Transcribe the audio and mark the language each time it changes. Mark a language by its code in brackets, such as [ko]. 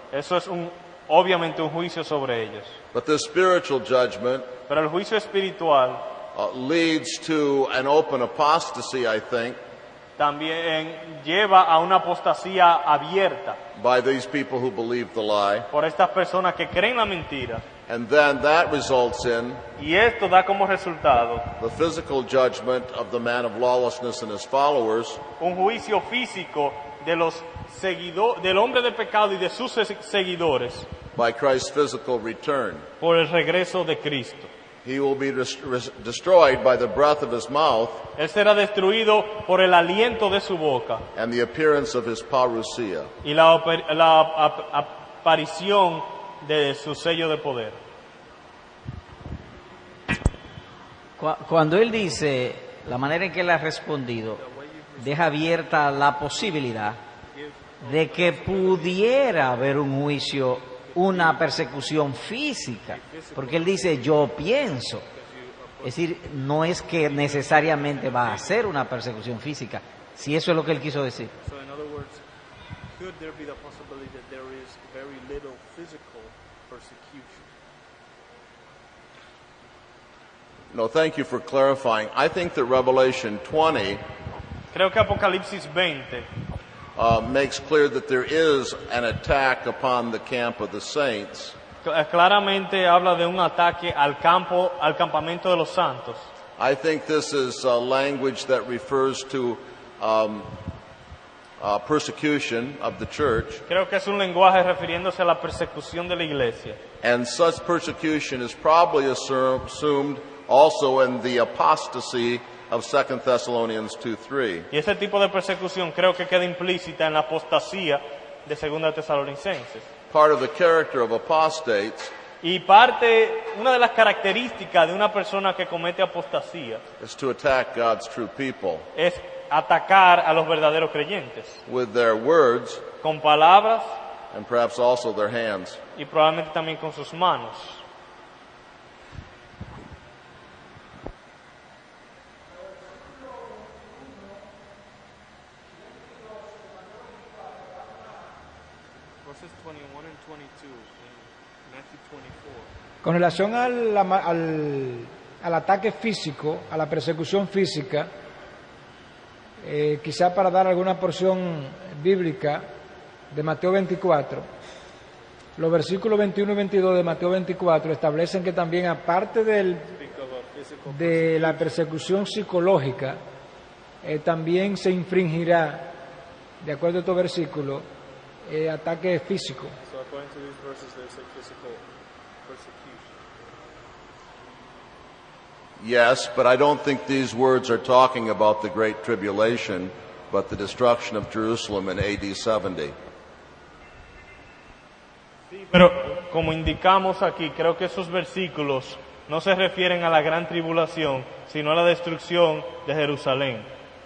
[es] Eso es obviamente un juicio sobre ellos. [en] But this spiritual judgment [es] Pero el juicio espiritual [en] leads to an open apostasy, I think, [es] también lleva a una apostasía abierta [en] by these people who believe the lie. [es] por estas personas que creen la mentira, [en] And then that results in [es] y esto da como resultado [en] the physical judgment of the man of lawlessness and his followers, [es] un juicio físico de del hombre de pecado y de sus seguidores, [en] by Christ's physical return. [es] por el regreso de Cristo. [en] He will be destroyed by the breath of his mouth [es] Él será destruido por el aliento de su boca [en] and the appearance of his parousia. [es] y la aparición de su sello de poder. Cuando él dice, la manera en que él ha respondido, deja abierta la posibilidad de que pudiera haber un juicio, una persecución física, porque él dice, yo pienso. Es decir, no es que necesariamente va a ser una persecución física, si eso es lo que él quiso decir. [en] So in other words, could there be the possibility that there is very little physical persecution? No, thank you for clarifying. I think that Revelation 20 [es] Creo que Apocalipsis 20 [en] makes clear that there is an attack upon the camp of the saints. [es] claramente habla de un ataque al campamento de los santos. [en] I think this is language that refers to persecution of the church, [es] Creo que es un lenguaje refiriéndose a la persecución de la iglesia. [en] and such persecution is probably assumed also in the apostasy of 2 Thessalonians 2:3. [es] Y ese tipo de persecución creo que queda implícita en la apostasía de 2 Tesalonicenses. [en] Part of the character of apostates [es] Y una de las características de una persona que comete apostasía [en] is to attack God's true people [es] es atacar a los verdaderos creyentes [en] with their words [es] con palabras [en] and perhaps also their hands. [es] y probablemente también con sus manos. [en] Verses 21 and 22 in Matthew 24. [es] Con relación al ataque físico, a la persecución física, quizá para dar alguna porción bíblica de Mateo 24, los versículos 21 y 22 de Mateo 24 establecen que también aparte de la persecución psicológica, también se infringirá, de acuerdo a estos versículos, ataque físico. [en] So according to these verses, there's a physical persecution. Yes, but I don't think these words are talking about the Great Tribulation, but the destruction of Jerusalem in AD 70. [es] Pero como indicamos aquí, creo que esos versículos no se refieren a la gran tribulación, sino a la destrucción de Jerusalén.